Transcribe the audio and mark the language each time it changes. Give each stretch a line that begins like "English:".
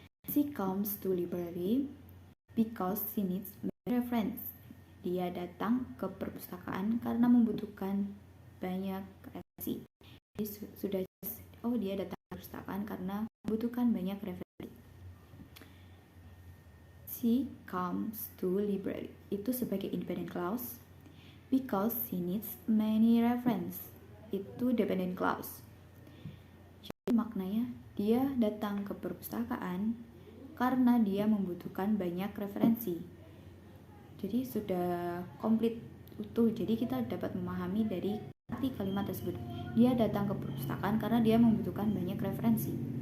English: She comes to library because she needs reference.
Indonesian: Dia datang ke perpustakaan karena membutuhkan banyak referensi. Jadi sudah dia datang ke perpustakaan karena membutuhkan banyak referensi.
English: She comes to library
Indonesian: itu sebagai independent clause.
English: Because she needs many reference
Indonesian: itu dependent clause. Jadi maknanya dia datang ke perpustakaan karena dia membutuhkan banyak referensi. Jadi sudah komplit utuh. Jadi kita dapat memahami dari arti kalimat tersebut. Dia datang ke perpustakaan karena dia membutuhkan banyak referensi.